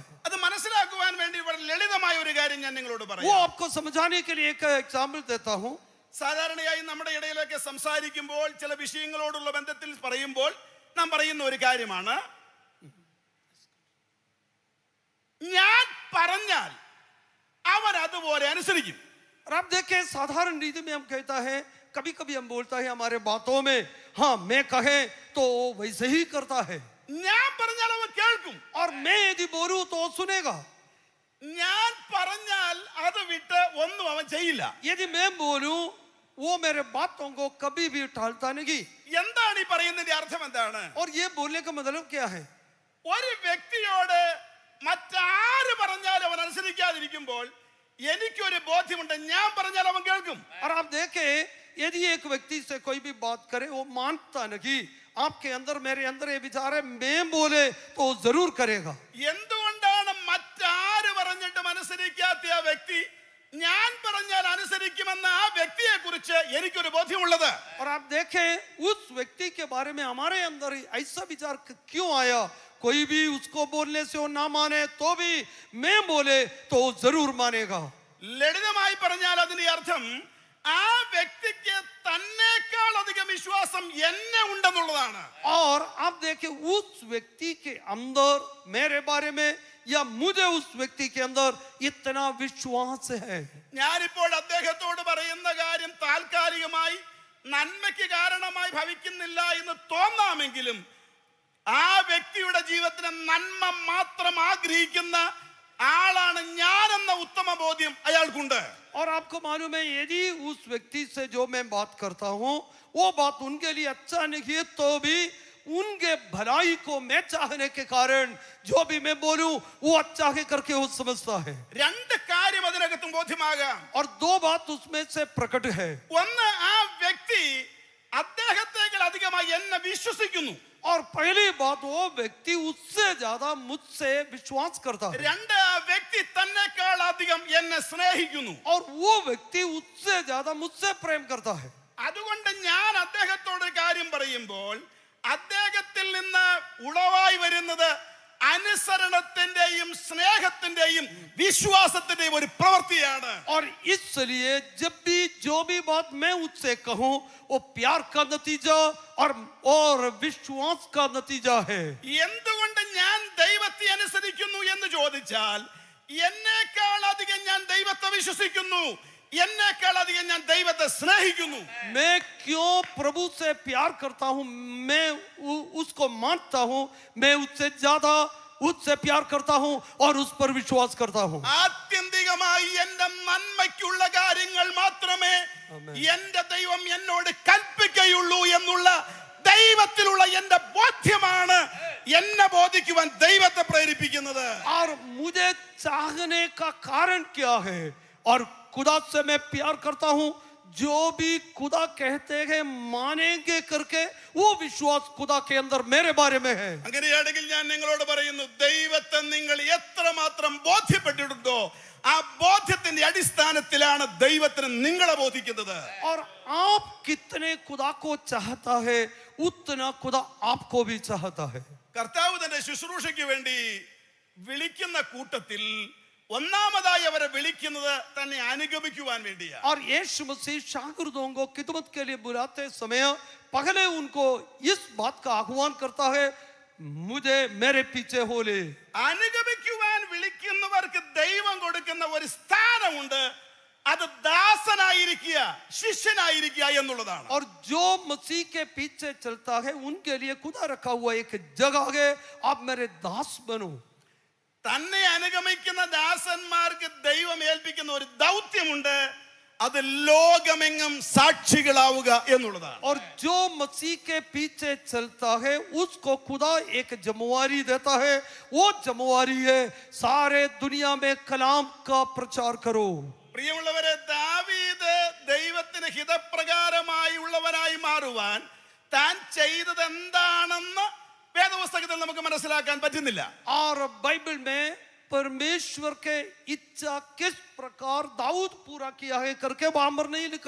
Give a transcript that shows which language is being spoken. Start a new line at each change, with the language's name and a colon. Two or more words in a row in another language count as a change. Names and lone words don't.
Malayalam: അത് മനസ്സിലാക്കുവാൻ വേണ്ടി വളരെ ലളിതമായ ഒരു കാര്യം ഞാൻ നിങ്ങളോട് वो പറയാം.
Hindi: आपको समझाने के लिए एक एग्जाम्पल देता हूं.
Malayalam: സാധാരണയായി നമ്മുടെ ഇടയിലൊക്കെ സംസാരിക്കുമ്പോൾ ചില വിഷയങ്ങളോടുള്ള ബന്ധത്തിൽ പറയുമ്പോൾ നാം പറയുന്ന ഒരു കാര്യമാണ്, ഞാൻ പറഞ്ഞാൽ അവൻ അതുപോലെ അനുസരിക്കും.
Hindi: और आप देखें साधारण रीति में हम कहता है, कभी कभी हम बोलता है हमारे बातों में, हाँ मैं कहे तो वो वैसे ही करता है.
Malayalam: ഞാൻ പറഞ്ഞാൽ അവൻ കേൾക്കും.
Hindi: और मैं यदि बोलूं तो वो सुनेगा.
Malayalam: ഞാൻ പറഞ്ഞാൽ അത് വിട്ട് ഒന്നും അവൻ ചെയ്യില്ല.
Hindi: यदि मैं बोलूं वो मेरे बातों को कभी भी टालता नहीं.
Malayalam: എന്താണ് ഈ പറയുന്നതിന്റെ അർത്ഥം എന്താണ്?
Hindi: और ये बोलने का मतलब क्या है?
Malayalam: ഒരു വ്യക്തിയോട് മറ്റാര് പറഞ്ഞാലും അവൻ അനുസരിക്കാതിരിക്കുമ്പോൾ എനിക്കൊരു ബോധ്യമുണ്ട്, ഞാൻ പറഞ്ഞാൽ അവൻ കേൾക്കും.
Hindi: और आप देखें यदि एक व्यक्ति से कोई भी बात करे वो मानता नहीं, आपके अंदर मेरे अंदर ये विचार है मैं बोले तो वो जरूर करेगा.
Malayalam: എന്തുകൊണ്ടാണ് മറ്റാര് പറഞ്ഞിട്ടും അനുസരിക്കാത്ത ആ വ്യക്തി ഞാൻ പറഞ്ഞാൽ അനുസരിക്കുമെന്ന ആ വ്യക്തിയെ കുറിച്ച് എനിക്കൊരു ബോധ്യമുള്ളത്?
Hindi: और आप देखें उस व्यक्ति के बारे में हमारे अंदर ऐसा विचार क्यों आया? कोई भी उसको बोलने से वो ना माने तो भी मैं बोले तो वो जरूर मानेगा.
Malayalam: ലളിതമായി പറഞ്ഞാൽ അതിന്റെ അർത്ഥം ആ വ്യക്തിക്ക് തന്നേക്കാൾ അധികം വിശ്വാസം എന്നെ ഉണ്ടെന്നുള്ളതാണ്.
Hindi: और आप देखें उस व्यक्ति के अंदर मेरे बारे में या मुझे उस व्यक्ति के अंदर इतना विश्वास है.
Malayalam: ഞാനിപ്പോൾ അദ്ദേഹത്തോട് പറയുന്ന കാര്യം താൽക്കാലികമായി നന്മയ്ക്ക് കാരണമായി ഭവിക്കുന്നില്ല എന്ന് തോന്നാമെങ്കിലും ആ വ്യക്തിയുടെ ജീവിതത്തിന് നന്മ മാത്രം ആഗ്രഹിക്കുന്ന ആളാണ് ഞാനെന്ന ഉത്തമ ബോധ്യം അയാൾക്കുണ്ട്.
Hindi: और आपको मालूम है यदि उस व्यक्ति से जो मैं बात करता हूँ वो बात उनके लिए अच्छा नहीं है तो भी उनके भलाई को मैं चाहने के कारण जो भी मैं बोलूं वो अच्छा है करके वो समझता है.
Malayalam: രണ്ട് കാര്യം അതിനകത്തും ബോധ്യമാകാം.
Hindi: और दो बात उसमें से प्रकट है.
Malayalam: ഒന്ന്, ആ വ്യക്തി അദ്ദേഹത്തെക്കാൾ അധികമായി എന്നെ വിശ്വസിക്കുന്നു.
Hindi: और पहली बात वो व्यक्ति उससे ज्यादा मुझसे विश्वास करता है.
Malayalam: രണ്ട്, ആ വ്യക്തി തന്നെക്കാൾ അധികം എന്നെ സ്നേഹിക്കുന്നു.
Hindi: और वो व्यक्ति उससे ज्यादा मुझसे प्रेम करता है.
Malayalam: അതുകൊണ്ട് ഞാൻ അദ്ദേഹത്തോട് കാര്യം പറയുമ്പോൾ അദ്ദേഹത്തിൽ നിന്ന് ഉളവായി വരുന്നത് അനുസരണത്തിന്റെയും സ്നേഹത്തിന്റെയും വിശ്വാസത്തിന്റെയും ഒരു പ്രവൃത്തിയാണ്.
Hindi: और इसलिए जब भी जो भी बात मैं उससे कहूं वो प्यार का नतीजा और विश्वास का नतीजा है.
Malayalam: എന്തുകൊണ്ട് ഞാൻ ദൈവത്തെ അനുസരിക്കുന്നു എന്ന് ചോദിച്ചാൽ എന്നേക്കാൾ അധികം ഞാൻ ദൈവത്തെ വിശ്വസിക്കുന്നു, എന്നേക്കാൾ അധികം ഞാൻ ദൈവത്തെ സ്നേഹിക്കുന്നു.
Hindi: मैं क्यों प्रभु से प्यार करता हूं, मैं उसको मानता हूं, मैं उससे ज्यादा उससे प्यार करता हूं और उस पर विश्वास करता हूं.
Malayalam: ആത്യന്തികമായി എന്റെ നന്മയ്ക്കുള്ള കാര്യങ്ങൾ മാത്രമേ എന്റെ ദൈവം എന്നോട് കൽപ്പിക്കുകയുള്ളൂ എന്നുള്ള ദൈവത്തിലുള്ള എന്റെ ബോധ്യമാണ് എന്നെ ബോധിക്കുവാൻ ദൈവത്തെ പ്രേരിപ്പിക്കുന്നത്.
Hindi: और मुझे चाहने का कारण क्या है? और खुदा से मैं प्यार करता हूं, जो भी खुदा कहते हैं मानेंगे करके वो विश्वास खुदा के अंदर मेरे बारे में है.
Malayalam: അങ്ങനെയാണെങ്കിൽ ഞാൻ നിങ്ങളോട് പറയുന്നു, ദൈവത്തെ നിങ്ങൾ എത്രമാത്രം ബോധ്യപ്പെട്ടിട്ടുണ്ടോ ആ ബോധ്യത്തിന്റെ അടിസ്ഥാനത്തിലാണ് ദൈവത്തിന് നിങ്ങളെ ബോധിക്കുന്നത്.
Hindi: और आप कितने खुदा को चाहता है उतना खुदा आपको भी चाहता है.
Malayalam: കർത്താവ് തന്റെ ശുശ്രൂഷയ്ക്ക് വേണ്ടി വിളിക്കുന്ന കൂട്ടത്തിൽ ഒന്നാമതായി അവരെ വിളിക്കുന്നത് തന്നെ അനുഗമിക്കുവാൻ വേണ്ടിയാണ്.
Hindi: और यीशु मसीह शागिर्दों को खिदमत के लिए बुलाते समय पहले उनको इस बात का आह्वान करता है, मुझे मेरे पीछे हो ले.
Malayalam: അനുഗമിക്കുവാൻ വിളിക്കുന്നവർക്ക് ദൈവം കൊടുക്കുന്ന ഒരു സ്ഥാനമുണ്ട്, അത് ദാസനായിരിക്കുക, ശിഷ്യനായിരിക്കുക എന്നുള്ളതാണ്.
Hindi: और जो मसीह के पीछे चलता है उनके लिए खुदा रखा हुआ एक जगह है, आप मेरे दास बनो.
Malayalam: തന്നെ അനുഗമിക്കുന്ന ദാസന്മാർക്ക് ദൈവം ഏൽപ്പിക്കുന്ന ഒരു ദൗത്യമുണ്ട്, അത് ലോകമെങ്ങും സാക്ഷികളാവുക എന്നുള്ളതാണ്.
Hindi: और जो मसीह के पीछे चलता है उसको खुदा एक जिम्मेवारी देता है. वो जिम्मेवारी है सारे दुनिया में कलाम का प्रचार करो.
Malayalam: പ്രിയമുള്ളവരെ, ദാവീദ് ദൈവത്തിന് ഹിതപ്രകാരമായി ഉള്ളവനായി മാറുവാൻ താൻ ചെയ്തത് എന്താണെന്ന് വേദപുസ്തകത്തിൽ നമുക്ക് മനസ്സിലാക്കാൻ പറ്റുന്നില്ല.
Hindi: और बाइबल में परमेश्वर के इच्छा किस प्रकार दाऊद पूरा किया है करके वहां पर नहीं लिखा.